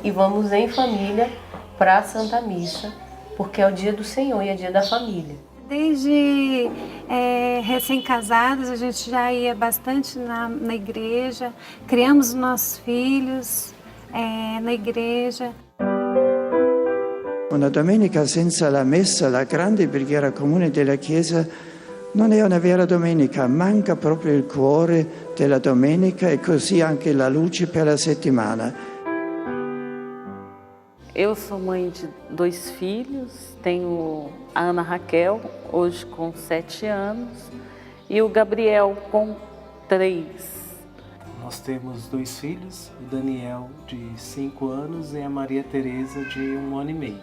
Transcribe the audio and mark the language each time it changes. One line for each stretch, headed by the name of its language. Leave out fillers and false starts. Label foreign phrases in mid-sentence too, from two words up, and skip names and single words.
Portuguese: E vamos em família para a Santa Missa, porque é o dia do Senhor e é dia da família. Desde recém-casados, a gente já ia bastante na igreja, criamos nossos filhos na igreja.
Italian: Una domenica senza la messa, la grande preghiera comune della Chiesa, non è una vera domenica, manca proprio il cuore della domenica e così anche la luce per la settimana.
Portuguese: Eu sou mãe de 2 filhos, tenho a Ana Raquel, hoje com 7 anos, e o Gabriel com 3. Nós temos 2 filhos, o Daniel de 5 anos e a Maria Tereza de 1 ano e meio.